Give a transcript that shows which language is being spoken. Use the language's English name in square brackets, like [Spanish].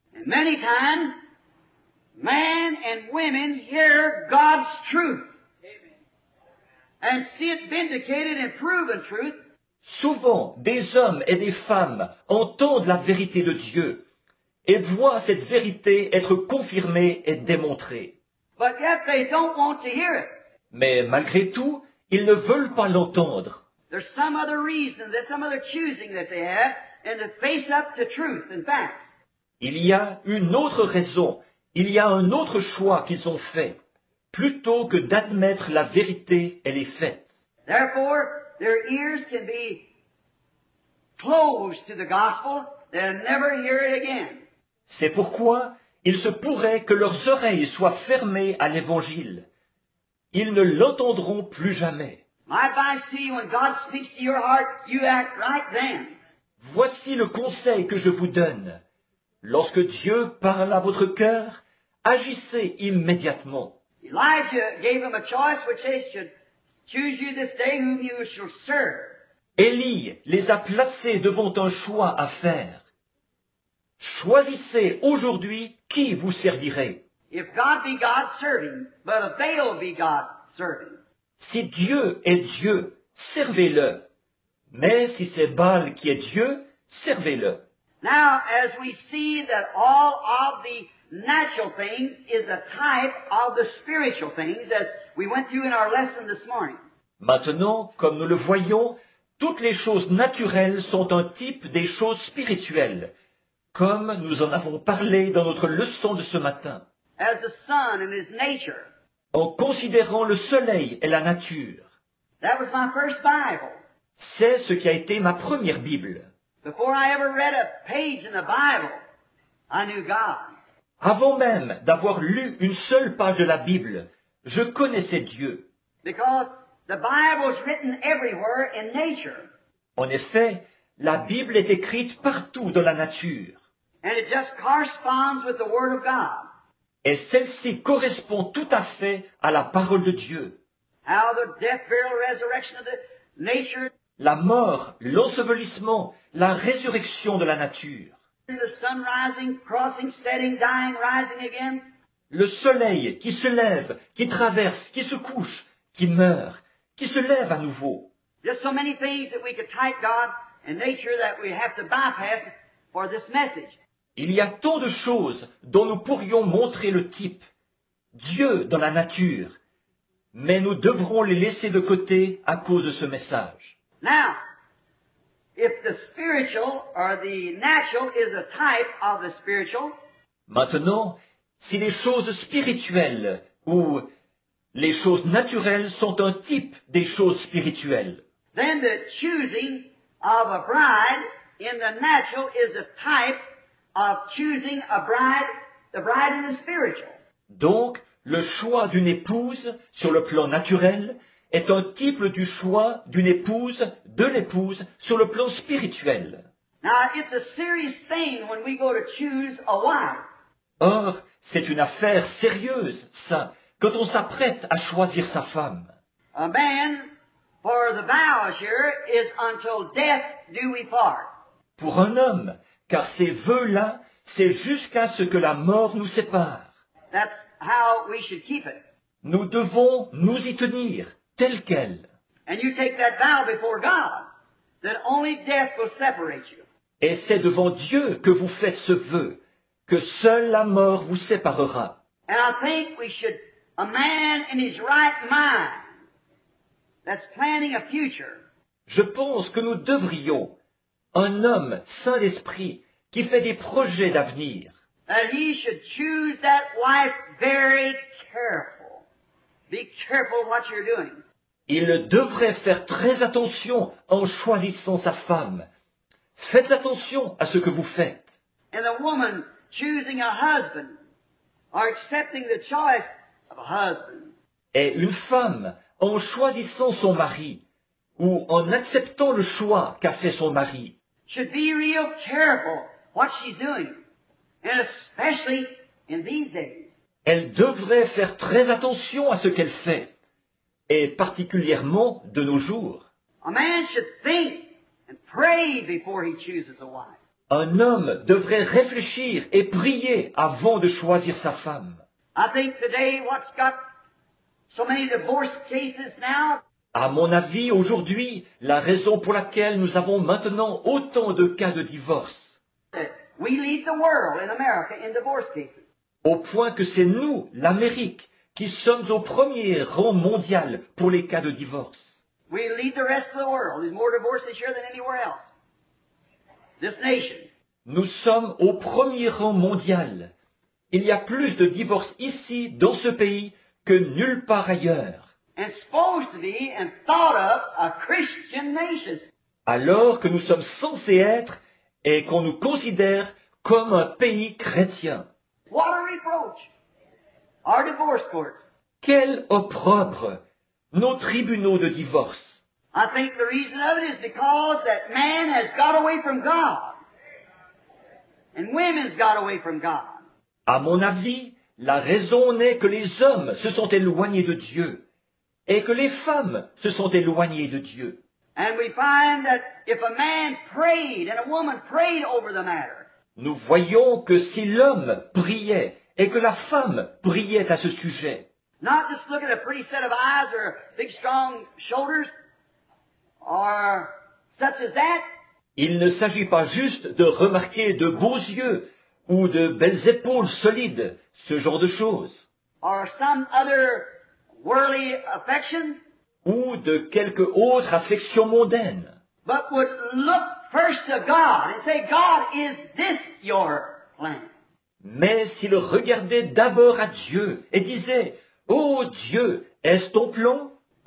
[English] And many times, men and women hear God's truth and see it vindicated and proven truth. [French] Souvent, des hommes et des femmes entendent la vérité de Dieu et voient cette vérité être confirmée et démontrée. [English] But yet they don't want to hear it. [French] Mais malgré tout, ils ne veulent pas l'entendre. [English] There's some other reason, there's some other choosing that they have, and to face up to truth and facts. [French] Il y a une autre raison, il y a un autre choix qu'ils ont fait, plutôt que d'admettre la vérité et les faits. [English] Therefore, their ears can be closed to the gospel. They'll never hear it again. [French] C'est pourquoi il se pourrait que leurs oreilles soient fermées à l'Évangile. Ils ne l'entendront plus jamais. [English] My advice to you, when God speaks to your heart, you act right then. [French] Voici le conseil que je vous donne. Lorsque Dieu parle à votre cœur, agissez immédiatement. [English] Elijah gave them a choice which they should choose you this day whom you shall serve. [French] Élie les a placés devant un choix à faire. Choisissez aujourd'hui qui vous servirez. [English] If God be God, serve Him. But if Baal be God, serve Him. [French] Si Dieu est Dieu, servez-le. Mais si c'est Baal qui est Dieu, servez-le. [English] Now, as we see that all of the natural things is a type of the spiritual things, as we went through in our lesson this morning. [French] Maintenant, comme nous le voyons, toutes les choses naturelles sont un type des choses spirituelles, comme nous en avons parlé dans notre leçon de ce matin. [English] As the sun and His nature. [French] En considérant le soleil et la nature. [English] That was my first Bible. [French] C'est ce qui a été ma première Bible. [English] Before I ever read a page in the Bible, I knew God. [French] Avant même d'avoir lu une seule page de la Bible, je connaissais Dieu. [English] Because the Bible is written everywhere in nature. [French] En effet, la Bible est écrite partout dans la nature. [English] And it just corresponds with the Word of God. [French] Et celle-ci correspond tout à fait à la parole de Dieu. [English] How the death, burial, resurrection of the nature. [French] La mort, l'ensevelissement, la résurrection de la nature. [English] The sun rising, crossing, setting, dying, rising again. [French] Le soleil qui se lève, qui traverse, qui se couche, qui meurt, qui se lève à nouveau. [English] Just so many things that we could type God and nature that we have to bypass for this message. [French] Il y a tant de choses dont nous pourrions montrer le type. Dieu dans la nature. Mais nous devrons les laisser de côté à cause de ce message. [English] Now, if the spiritual or the natural is a type of the spiritual, [French] Maintenant, si les choses spirituelles ou les choses naturelles sont un type des choses spirituelles, [English] then the choosing of a bride in the natural is a type of choosing a bride, the bride in the spiritual. [French] donc le choix d'une épouse sur le plan naturel est un type du choix d'une épouse, de l'épouse, sur le plan spirituel. [English] Now, it's a serious thing when we go to choose a wife. [French] Or, c'est une affaire sérieuse, ça, quand on s'apprête à choisir sa femme. [English] A man, for the vows here, is until death do we part. [French] Pour un homme, car ces vœux-là, c'est jusqu'à ce que la mort nous sépare. [English] That's how we should keep it. [French] Nous devons nous y tenir, tel quel. [English] And you take that vow before God, that only death will separate you. [French] Et c'est devant Dieu que vous faites ce vœu, que seule la mort vous séparera. [English] And I think we should, a man in his right mind, that's planning a future, [French] Je pense que nous devrions, un homme saint d'esprit, qui fait des projets d'avenir, [English] that he should choose that wife very careful. Be careful what you're doing. [French] Il devrait faire très attention en choisissant sa femme. Faites attention à ce que vous faites. [English] And the woman choosing a husband or accepting the choice of a husband. [French] Et une femme, en choisissant son mari, ou en acceptant le choix qu'a fait son mari, [English] Should be real careful what she's doing. And especially in these days. [French] elle devrait faire très attention à ce qu'elle fait, et particulièrement de nos jours. [English] A man should think and pray before he chooses a wife. [French] Un homme devrait réfléchir et prier avant de choisir sa femme. [English] I think today what's got so many divorce cases now, [French] À mon avis, aujourd'hui, la raison pour laquelle nous avons maintenant autant de cas de divorce, [English] that we lead the world in America in divorce cases. [French] au point que c'est nous, l'Amérique, qui sommes au premier rang mondial pour les cas de divorce. [English] We lead the rest of the world. There's more divorces here than anywhere else. This nation. [French] Nous sommes au premier rang mondial. Il y a plus de divorces ici, dans ce pays, que nulle part ailleurs. [English] And supposed to be and thought of a Christian nation. [French] Alors que nous sommes censés être et qu'on nous considère comme un pays chrétien. [English] What a reproach. Our divorce courts. [French] Quel opprobre! Nos tribunaux de divorce. [English] I think the reason of it is because that man has got away from God. And women's got away from God. [French] À mon avis, la raison n'est que les hommes se sont éloignés de Dieu et que les femmes se sont éloignées de Dieu. [English] And we find that if a man prayed and a woman prayed over the matter, [French] Nous voyons que si l'homme priait et que la femme priait à ce sujet, [English] not just look at a pretty set of eyes or big strong shoulders or such as that, [French] il ne s'agit pas juste de remarquer de beaux yeux ou de belles épaules solides, ce genre de choses, [English] or some other worldly affection, [French] ou de quelque autre affection mondaine, [English] but would look first to God and say, God, is this your plan? [French] mais s'il regardait d'abord à Dieu et disait « Oh Dieu, est-ce ton plan ?»